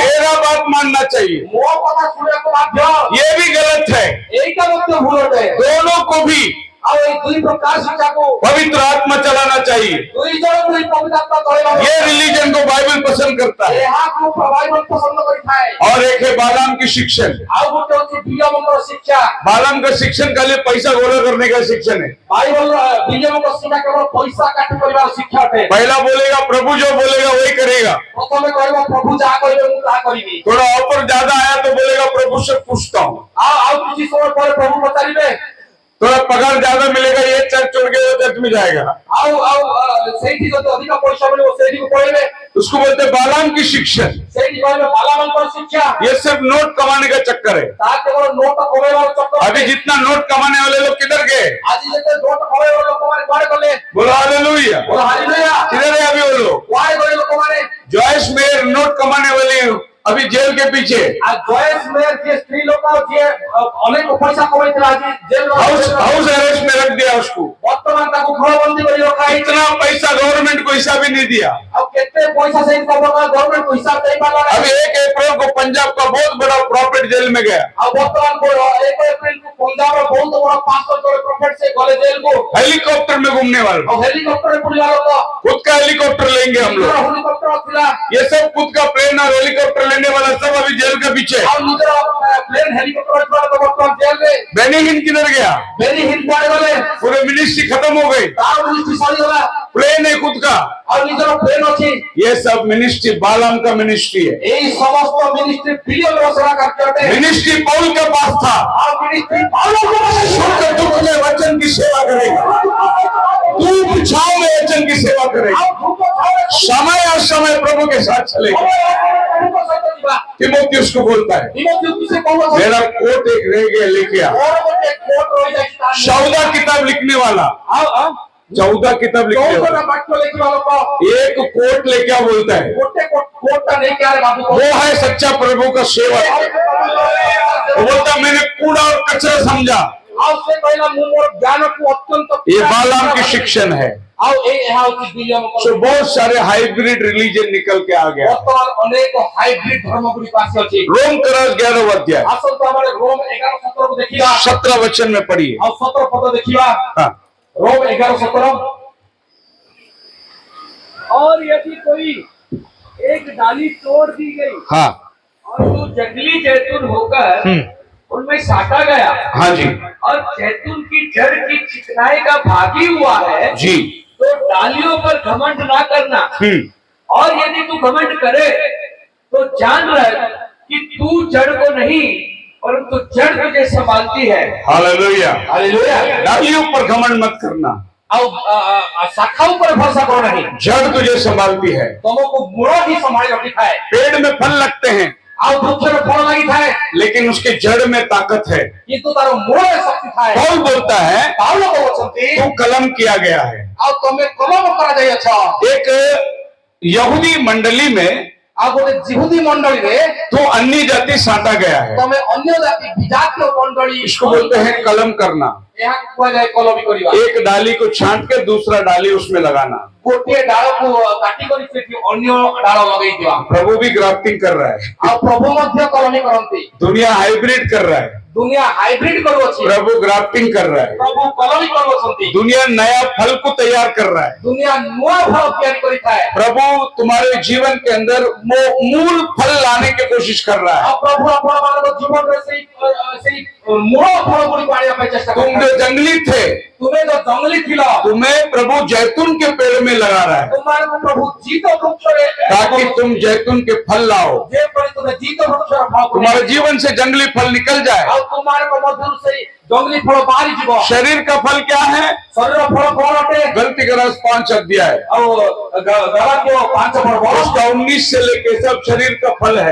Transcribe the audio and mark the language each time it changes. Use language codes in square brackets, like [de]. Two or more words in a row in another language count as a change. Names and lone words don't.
[hi] मेरा बात मानना चाहिए। [or] ମୋ କଥା ଶୁଣିବାକୁ ବାଧ୍ୟ। [hi] ये भी गलत है। [or] ଏଇଟା ମଧ୍ୟ ଭୁଲ ଅଟେ। [hi] दोनों को भी [or] ଆଉ ଏଇ ଦୁଇ ପ୍ରକାର ଶିକ୍ଷାକୁ [hi] पवित्र आत्मा चलाना चाहिए। [or] ଦୁଇ ଜଣଙ୍କୁ ହିଁ ପବିତ୍ର ଆତ୍ମା ଚଳାଇବ। [hi] ये रिलीजन को बाइबल पसंद करता है। [or] ଏହାକୁ ବାଇବଲ ପସନ୍ଦ କରିଥାଏ। [hi] और एक है बालाम की शिक्षण। [or] ଆଉ ଗୋଟେ ଅଛି ବିଲିୟମଙ୍କର ଶିକ୍ଷା। [hi] बालाम का शिक्षण खाली पैसा गोला करने का शिक्षण है। [or] ବାଇବଲ ବିଲିୟମଙ୍କ ଶିକ୍ଷା କେବଳ ପଇସା କାଟି କରିବାର ଶିକ୍ଷା ଅଟେ। [hi] पहला बोलेगा प्रभु जो बोलेगा वही करेगा, [or] ପ୍ରଥମେ କହିବ ପ୍ରଭୁ ଯାହା କହିବେ ମୁଁ ତାହା କରିବି। [hi] थोड़ा ऑफर ज्यादा आया तो बोलेगा प्रभु से पूछता हूँ, [or] ଆଉ କିଛି ସମୟ ପରେ ପ୍ରଭୁ ପଚାରିବେ [hi] थोड़ा पगार ज्यादा मिलेगा ये चर्च छोड़ के वो चर्च में जाएगा। [or] ଆଉ ସେଇଠି ଯଦି ଅଧିକ ପଇସା ମିଳିବ ସେଇଠିକୁ ପଳେଇବେ। [hi] उसको बोलते हैं बालाम की शिक्षण। [or] ସେଇଠି କହିବେ ବାଲାମଙ୍କର ଶିକ୍ଷା। [hi] ये सिर्फ नोट कमाने का चक्कर है। [or] ତାହା କେବଳ ନୋଟ କମେଇବାର ଚକ୍ର। [hi] अभी जितना नोट कमाने वाले लोग किधर गए? [or] ଆଜି ଯେତେ ନୋଟ କମେଇବାର ଲୋକମାନେ କୁଆଡେ ଗଲେ? [hi] बोलो हालेलुया। [or] ବୋଲ ହାଲେଲୁୟା। [hi] किधर है अभी वो लोग? [or] କୁଆଡେ ଗଲେ ଲୋକମାନେ? [hi] जॉयस मेयर नोट कमाने वाले अभी जेल के पीछे, [or] ଆଉ ଜୟେଶ ମେୟର ଯିଏ ସ୍ତ୍ରୀ ଲୋକ ଯିଏ ଅନେକ ପଇସା କମେଇଥିଲା ଆଜି ଜେଲରେ [en] house arrest [hi] में रख दिया उसको। [or] ବର୍ତ୍ତମାନ ତାକୁ ଗୃହବନ୍ଦୀ କରି ରଖାଯାଇଛି। [hi] इतना पैसा गवर्नमेंट को हिसाब ही नहीं दिया। [or] ଆଉ କେତେ ପଇସା ସେଇ ଗଭର୍ଣ୍ଣମେଣ୍ଟକୁ ହିସାବ ଦେଇପାରିଲା ନାହିଁ। [hi] अभी 1 अप्रैल को पंजाब का बहुत बड़ा प्रॉफिट जेल में गया। [or] ଆଉ ବର୍ତ୍ତମାନ 1 ଏପ୍ରିଲକୁ ପଞ୍ଜାବର ବହୁତ ବଡ 500 ପ୍ରଫେଟ ସେ ଗଲେ ଜେଲକୁ। [hi] हेलीकॉप्टर में घूमने वाले, [or] ଆଉ ହେଲିକପ୍ଟରରେ ବୁଲିବା ଲୋକ [hi] खुद का हेलीकॉप्टर लेंगे हम लोग। [or] ହେଲିକପ୍ଟର ଥିଲା। [hi] ये सब खुद का प्लेन और हेलीकॉप्टर लेने वाला सब अभी जेल के पीछे। [or] ଆଉ ନିଜର ପ୍ଲେନ ହେଲିକପ୍ଟର ଥିଲା ଲୋକ ବର୍ତ୍ତମାନ ଜେଲରେ। [hi] बेनी हिंद किधर गया? [or] ବେନି ହିଲ କୁଆଡେ ଗଲେ? [hi] पूरे मिनिस्ट्री खत्म हो गई। [or] ତାର ମିନିଷ୍ଟ୍ରି ସରିଗଲା। [hi] प्लेन है खुद का। [or] ଆଉ ନିଜର ପ୍ଲେନ ଅଛି। [hi] ये सब मिनिस्ट्री बालाम का मिनिस्ट्री है। [or] ଏଇ ସମସ୍ତ ମିନିଷ୍ଟ୍ରି ବିଲିୟନର ସେବା କାର୍ଯ୍ୟ ଅଟେ। [hi] मिनिस्ट्री पौल के पास था। [or] ଆଉ ମିନିଷ୍ଟ୍ରି ପାଉଲଙ୍କ [hi] सुख दुख में वचन की सेवा करेगा, धूप छाव में वचन की सेवा करेगा, [or] ଆଉ ଭୂତ ଥାଉ [hi] समय और समय प्रभु के साथ चलेगा। [or] ପ୍ରଭୁଙ୍କ ସହିତ ଯିବା। [hi] तिमोथी उसको बोलता है, [or] ତିମୋଥୀକୁ ସେ କହୁଛି [hi] मेरा कोट एक रह गया लेके आ। [or] ମୋର ଗୋଟେ କୋଟ ରହିଯାଇଛି ତା ଦେହରେ। [hi] 14 किताब लिखने वाला, [or] ଆଉ [hi] 14 किताब लिखने [or] 14ଟା [hi] वाला [or] ବାକ୍ୟ ଲେଖିବା ଲୋକ [hi] एक कोट लेके आ बोलता है, [or] ଗୋଟେ କୋଟଟା ନେଇକି ଆରେ ବାବୁ [hi] वो है सच्चा प्रभु का सेवक। वो बोलता मैंने कूड़ा और कचरा समझा। [or] ଆଉ ସେ କହିଲା ମୁଁ ମୋର ଜ୍ଞାନକୁ ଅତ୍ୟନ୍ତ [hi] ये बालाम की शिक्षण है। [or] ଆଉ ଏହା ହେଉଛି ବିଲିୟମଙ୍କ [hi] सो बहुत सारे [en] hybrid religion [hi] निकल के आ गया। [or] ବର୍ତ୍ତମାନ ଅନେକ ହାଇବ୍ରିଡ ଧର୍ମ ଗୁଡ଼ିକ ଆସିଅଛି। [hi] रोम करास 11 अध्याय [or] ଆସନ୍ତୁ ଆମେ ରୋମ 11:17କୁ ଦେଖିବା। [hi] 17 वचन में पढ़िए। [or] ଆଉ 17 ପଦ ଦେଖିବା। [hi] हाँ, रोम 11:17 और यदि कोई एक डाली तोड़ दी गई हाँ, और जो जंगली जैतून होकर उनमें साटा गया हाँ जी, और जैतून की जड़ की चिकनाई का भागी हुआ है जी, तो डालियों पर घमंड ना करना। और यदि तू घमंड करे तो जान रख कि तू जड़ को नहीं परंतु जड़ तुझे संभालती है। हालेलुया। हालेलुया। डालियों पर घमंड मत करना, [or] ଆଉ ଶାଖା ଉପରେ ଭରସା କର ନାହିଁ। [hi] जड़ तुझे संभालती है। [or] ତମକୁ ମୂଳ ହିଁ ସମ୍ଭାଳି ରଖିଥାଏ। [hi] पेड़ में फल लगते हैं [or] ଆଉ ବୃକ୍ଷରେ ଫଳ ଲାଗିଥାଏ [hi] लेकिन उसके जड़ में ताकत है। [or] କିନ୍ତୁ ତାର ମୂଳରେ ଶକ୍ତି ଥାଏ। [hi] पौल बोलता है [or] ପାଉଲ କହୁଛନ୍ତି [hi] तू कलम किया गया है। [or] ଆଉ ତମେ କଲମ କରାଯାଇଅଛ। [hi] एक यहूदी मंडली में [or] ଆଉ ଗୋଟେ ଜିହୁଦୀ ମଣ୍ଡଳୀରେ [hi] तो अन्य जाति साटा गया है। [or] ତମେ ଅନ୍ୟ ଜାତି ବିଜାତୀୟ ମଣ୍ଡଳୀ [hi] इसको बोलते हैं कलम करना। [or] ଏହାକୁ କୁହାଯାଏ କଲମୀ କରିବା। [hi] एक डाली को छांट के दूसरा डाली उसमें लगाना। [or] ଗୋଟିଏ ଡାଳକୁ କାଟି କରି ସେଠି ଅନ୍ୟ ଡାଳ ଲଗେଇ ଦିଅ। [hi] प्रभु भी ग्राफ्टिंग कर रहा है। [or] ଆଉ ପ୍ରଭୁ ମଧ୍ୟ କଲମୀ କରନ୍ତି। [hi] दुनिया हाइब्रिड कर रहा है। [or] ଦୁନିଆ ହାଇବ୍ରିଡ କରୁଅଛି। [hi] प्रभु ग्राफ्टिंग कर रहा है। [or] ପ୍ରଭୁ କଲମୀ କରୁଅଛନ୍ତି। [hi] दुनिया नया फल को तैयार कर रहा है। [or] ଦୁନିଆ ନୂଆ ଫଳ ତିଆରି କରିଥାଏ। [hi] प्रभु तुम्हारे जीवन के अंदर मूल फल लाने की कोशिश कर रहा है। [or] ଆଉ ପ୍ରଭୁ ଆପଣମାନଙ୍କ ଜୀବନରେ ସେଇ ମୂଳ ଫଳ ଗୁଡ଼ିକୁ ଆଣିବା ପାଇଁ ଚେଷ୍ଟା [hi] तुम जो [or] କରୁଛନ୍ତି। [hi] जंगली थे [or] ତୁମେ ଯୋଉ ଜଙ୍ଗଲୀ ଥିଲ [hi] तुम्हें प्रभु जैतून के पेड़ में लगा रहा है [or] ତୁମମାନଙ୍କୁ ପ୍ରଭୁ ଜିତ ବୃକ୍ଷରେ [hi] ताकि तुम जैतून के फल लाओ। [or] ଯେପରି ତୁମେ ଜିତ ବୃକ୍ଷର ଫଳ [hi] तुम्हारे जीवन से जंगली फल निकल जाए। [or] ଆଉ ତୁମମାନଙ୍କ ମଧ୍ୟରୁ ସେଇ ଜଙ୍ଗଲୀ ଫଳ ବାହାରି ଯିବ। [hi] शरीर का फल क्या है? [or] ଶରୀର ଫଳ କଣ ଅଟେ? [hi] गलती का रस 5 अध्याय [or] ଆଉ ଗଲାତୀୟ 5 ପର୍ବ [hi] उसका 19 से लेके सब शरीर का फल है।